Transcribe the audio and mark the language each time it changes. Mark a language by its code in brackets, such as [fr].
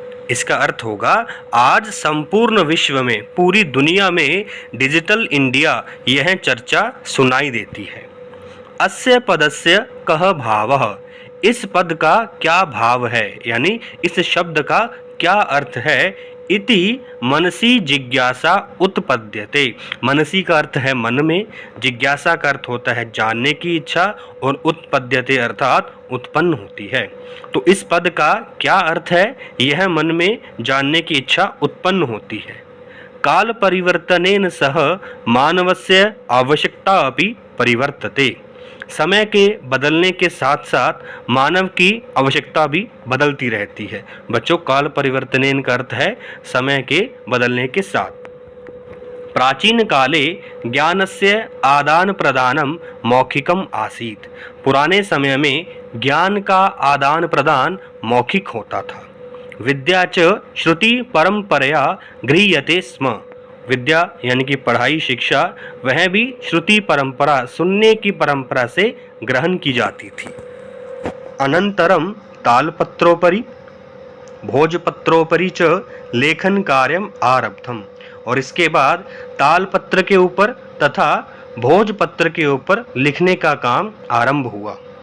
[hi] इसका अर्थ होगा आज संपूर्ण विश्व में, पूरी दुनिया में डिजिटल इंडिया यह चर्चा सुनाई देती है। [sa] अस्य पदस्य कः भावः, [hi] इस पद का क्या भाव है, यानी इस शब्द का क्या अर्थ है। [sa] इति मनसी जिज्ञासा उत्पद्यते। [hi] मनसी का अर्थ है मन में, जिज्ञासा का अर्थ होता है जानने की इच्छा, और उत्पद्यते अर्थात उत्पन्न होती है। तो इस पद का क्या अर्थ है, यह मन में जानने की इच्छा उत्पन्न होती है। [sa] काल परिवर्तनेन सह मानवस्य आवश्यकता अपि परिवर्तते। [hi] समय के बदलने के साथ साथ मानव की आवश्यकता भी बदलती रहती है। बच्चों, काल परिवर्तनेन का अर्थ है समय के बदलने के साथ। [sa] प्राचीन काले ज्ञानस्य आदान प्रदानम मौखिकम आसीत्। [hi] पुराने समय में ज्ञान का आदान प्रदान मौखिक होता था। [sa] विद्या च श्रुति परंपरया गृह्यते स्म। [hi] विद्या यानी कि पढ़ाई, शिक्षा, वह भी श्रुति परंपरा, सुनने की परंपरा से ग्रहण की जाती थी। [sa] अनंतरम तालपत्रोपरि भोजपत्रोपरि च लेखन कार्यम आरब्धम। [hi] और इसके बाद तालपत्र के ऊपर तथा भोजपत्र के ऊपर लिखने का काम आरंभ हुआ।